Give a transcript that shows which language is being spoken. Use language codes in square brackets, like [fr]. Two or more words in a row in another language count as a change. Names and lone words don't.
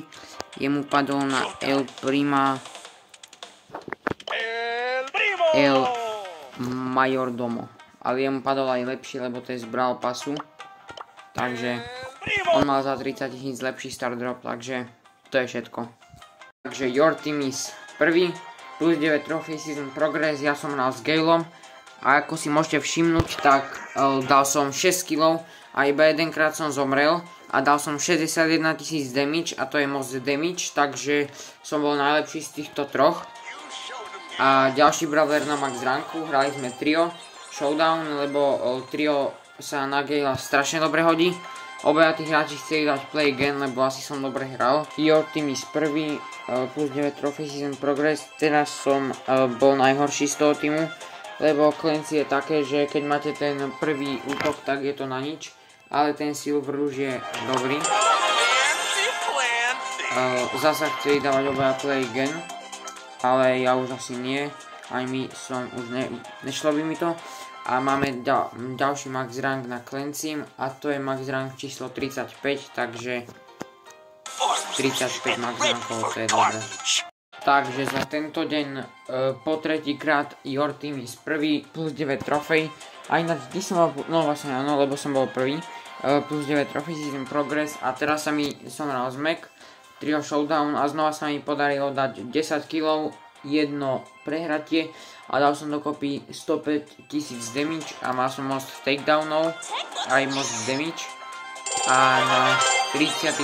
[sk] Jemu padol na El Mayordomo, ale jemu padol aj lepší, lebo to je z Brawl Passu. Takže on mal za 30 000 lepší Star Drop, takže to je všetko. Takže [en] your team is [sk] prvý, [en] plus 9 trophy season progress, [sk] ja som hral s Galeom. A ako si môžete všimnúť, tak dal som 6 kg a iba jedenkrát som zomrel a dal som 61 000 damage a to je moc damage, takže som bol najlepší z týchto troch. A ďalší brawler na max ranku, hrali sme [en] trio showdown, [sk] lebo trio sa na Gale'a strašne dobre hodí. Obaja tí hráči chceli dať [en] play again, [sk] lebo asi som dobre hral. [en] Your team is [sk] prvý, [en] plus 9 trophy season progress, [sk] teraz som bol najhorší z toho týmu. Lebo Clancy je také, že keď máte ten prvý útok, tak je to na nič. Ale ten Silver už je dobrý. Zasa chceli dávať obaja [en] play again. [sk] Ale ja už asi nie. Aj mi som už nešlo by mi to. A máme ďalší [en] max rank [sk] na Clancy. A to je [en] max rank [sk] číslo 35. Takže 35 max rankov, to je dobré. Takže za tento deň po tretíkrát [en] your team is [sk] prvý, plus 9 trofej. A ináč, vždy som bol, no vlastne áno, lebo som bol prvý, plus 9 trofej [en] season progress. [sk] A teraz som hral z Mac, [en] trio showdown [sk] a znova sa mi podarilo dať 10 kg, jedno prehratie a dal som dokopy 105 000 damage a mal som most takedownov, aj [en] most damage. [sk] A na 35.